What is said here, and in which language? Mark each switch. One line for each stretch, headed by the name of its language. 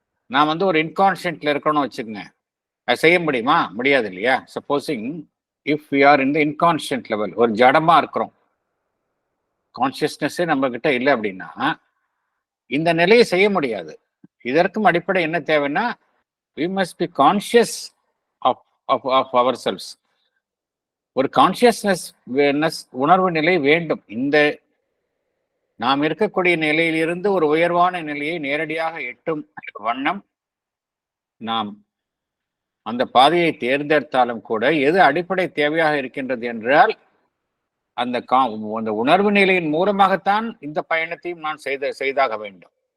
Tamil: நான் வந்து ஒரு இன்கான்ஷியன்ட்ல இருக்கணும்னு வச்சுக்கோங்க, அது செய்ய முடியுமா? முடியாது இல்லையா?
English: supposing if we are in the inconscient level,
Tamil: ஒரு ஜடமா இருக்கிறோம், கான்சியஸ்னஸே நம்ம கிட்ட இல்லை அப்படின்னா இந்த நிலையை செய்ய முடியாது. இதற்கும் அடிப்படை என்ன தேவைன்னா,
English: we must be conscious of ourselves.
Tamil: ஒரு கான்சியஸ்னஸ் உணர்வு நிலை வேண்டும். இந்த நாம் இருக்கக்கூடிய நிலையிலிருந்து ஒரு உயர்வான நிலையை நேரடியாக எட்டும் வண்ணம் நாம் அந்த பாதையை தேர்ந்தெடுத்தாலும் கூட எது அடிப்படை தேவையாக இருக்கின்றது என்றால் அந்த உணர்வு நிலையின் மூலமாகத்தான் இந்த பயணத்தையும் நான் செய்தாக வேண்டும்.